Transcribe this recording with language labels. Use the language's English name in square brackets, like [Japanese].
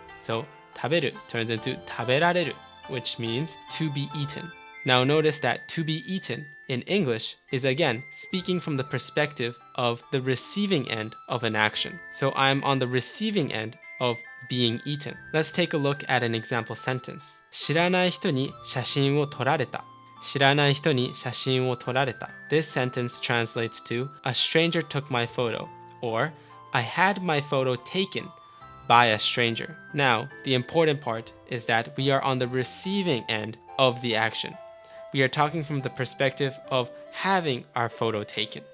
[English] So taberu turns into taberareru, which means to be eaten. Now notice that to be eaten in English is again speaking from the perspective of the receiving end of an action. So I'm on the receiving end of being eaten. Let's take a look at an example sentence. [Japanese] 知らない人に写真を撮られた。知らない人に写真を撮られた. [English] This sentence translates to a stranger took my photo, or I had my photo taken by a stranger. Now, the important part is that we are on the receiving end of the action. We are talking from the perspective of having our photo taken.